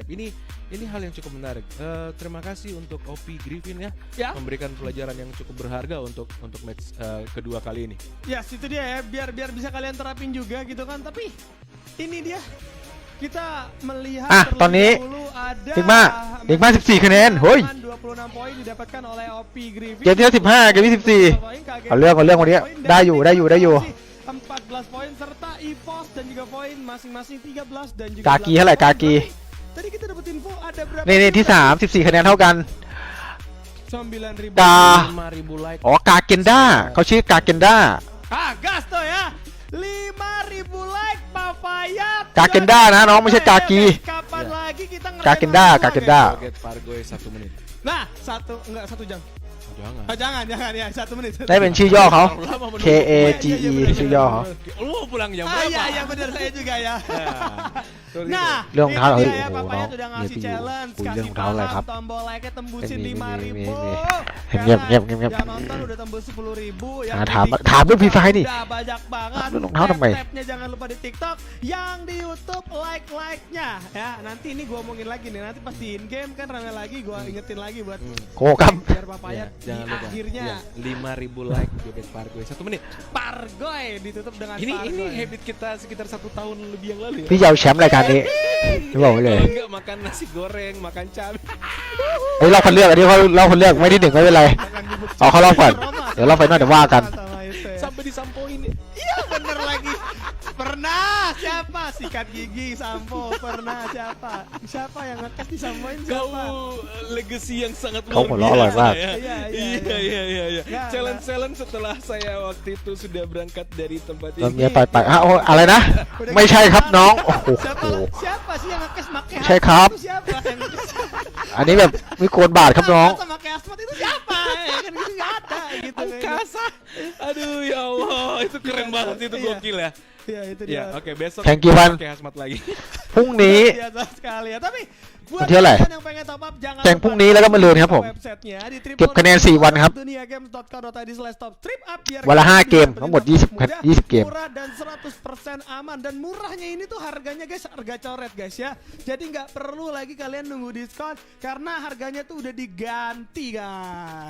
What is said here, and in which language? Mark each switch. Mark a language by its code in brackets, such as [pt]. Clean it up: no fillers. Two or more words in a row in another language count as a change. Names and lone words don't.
[id] Ini hal yang cukup menarik. Terima kasih untuk OP Griffin ya, memberikan pelajaran yang cukup berharga untuk match kedua kali ini. Ya, itu dia ya, biar bisa kalian terapin juga gitu kan. Tapi ini dia kita melihat [th] ตอนนี้ [id] dahulu ada [th] เด็กมาก14คะแนนเฮ้ย [id] 26 poin didapatkan oleh OP Griffin. [th] เกมที่แล้ว15เกมที่14เอาเรื่องวันนี้ได้อยู่ [id] 14 poin serta EVOS dan juga poin masing-masing 13 dan juga [th] กากีเท่าไหร่กากี [id] Tadi kita dapat info ada berapa? [th] นี่ที่3 14คะแนนเท่ากัน [id] 9.000 [th] กา [id] 5.000 like. [th] อ๋อกาเกนด้าเขาชื่อกาเกนด้า [id] gas tuh ya. 5.000 like Papayat. [th] กาเกนด้านะน้องไม่ใช่กากี [id] Kapan lagi kita [th] กาเกนด้ากาเกนด้า [id] Target Fargoy 1 menit. Nah, 1 jam. Jangan. Jangan ya, 1 menit. [th] ได้เป็นชื่อย่อเขา [id] Lama menunggu. [th] K A G E ชื่อย่อเขา [id] Lu mau pulang jam berapa? Iya benar saya juga ya. Tuh, Nah, [th] เรื่องรองเท้า [id] ini [th] เฮ้ย [id] dia ya, [th] โอ้โห [id] Papayat [th] น้อง [id] udah [th] เนี่ย [id] ngasih [th] พี่อยู่ [id] challenge, [th] คุยเรื่อง [id] kasih [th] รองเท้าอะไรครับ [id] paham, tombol like-nya tembusin 5.000. [th] เงียบ [id] Yang [th] เงียบ [id] nonton udah tembus 10.000. Yang [th] ถามเรื่อง Free Fire นี่ [id] udah banyak banget. [th] เรื่องรองเท้าทำไม [id] Tap-tapnya jangan lupa di TikTok, yang di YouTube like-nya ya. Nanti ini gua omongin lagi nih, nanti pas di [en] in game [id] kan rame lagi, gua ingetin lagi buat [th] โกครับ [id] biar Papayat di Jangan lupa. akhirnya Ya, 5.000 like Joget Fargoy 1 menit. Pargoy ditutup dengan Ini Pargoy. habit kita sekitar 1 tahun lebih yang lalu ya. [th] พี่จะเอาแชมป์รายการนี้พี่บอกไว้เลย [id] Kalau enggak makan nasi goreng, makan cabai. [th] เฮ้ยเราคนเลือกอันนี้เราคนเลือกไม่ได้หนึ่งไม่เป็นไร [id] Makan bubuk [th] เอาเขารอบก่อน [id] Roma, [th] เดี๋ยวเราไฟนอลเดี๋ยวว่ากัน [id] sama itu ya. Sampai disampoin. Iya bener lagi. Pernah siapa sikat gigi sampo? Pernah siapa yang ngetes disampoin siapa? Kau legacy yang sangat Kau luar kalau alay biasa banget. ya. Iya. Nggak. Challenge setelah saya waktu itu sudah berangkat dari tempat [th] เรา [id] ini. [th] เมียไปโอ้อะไรนะ ไม่ใช่ครับน้อง โอ้โห [id] Siapa sih yang ngetes make Saya hasmat kap. itu siapa yang ngetes? [th] อันนี้แบบไม่โกนบาทครับน้อง [id] Masa make hasmat itu siapa? Ya kan gitu nggak ada gitu. Angkasa. Aduh ya Allah, itu keren banget itu Iya. gokil ya. Iya itu Ya, dia. oke besok [en] Thank you, Van. [id] pakai hazmat lagi. [th] พรุ่งนี้ [id] Biasa sekali ya. Tapi buat [th] วันที่เท่าไหร่ [id] kalian yang pengen top up jangan [th] แข่งพรุ่งนี้แล้วก็มะรืนครับผม [id] websitenya di [th] เก็บคะแนน4วันครับ [id] duniagames.co.id/top trip up biar [th] วันละ [id] kalian [th] 5 เกม [id] bisa [th] ทั้งหมด [id] beli [th] 20 [id] mudah, [th] 20 เกม [id] murah dan 100% aman dan murahnya ini tuh harganya guys harga coret guys ya. Jadi nggak perlu lagi kalian nunggu diskon karena harganya tuh udah diganti guys.